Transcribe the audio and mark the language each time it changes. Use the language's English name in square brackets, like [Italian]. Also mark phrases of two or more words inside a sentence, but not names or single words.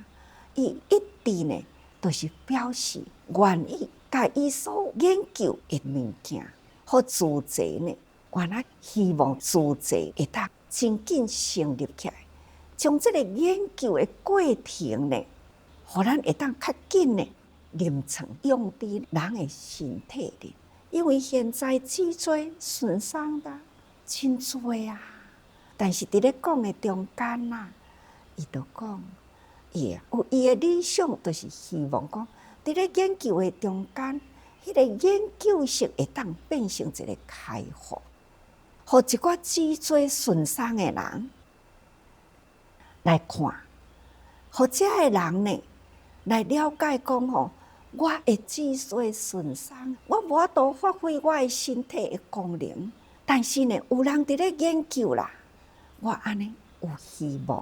[Min Nan Chinese] 伊一直呢，都是表示愿意甲伊所研究的物件，互自济呢，原来希望自济会当真紧成立起来，将这个研究的过程呢，互咱会当较紧呢临床用伫人的身体里。因为现在脊椎损伤的真多啊，但是伫咧讲的中间啊，伊就讲，伊有伊的理想，就是希望讲，伫咧研究的中间，迄个研究室会当变成一个开放，互一寡脊椎损伤的人来看，互遮个人呢来了解讲吼。我的脊髓损伤，我无法度发挥我的身体的功能，但是呢，有人伫咧研究啦，我安尼有希望。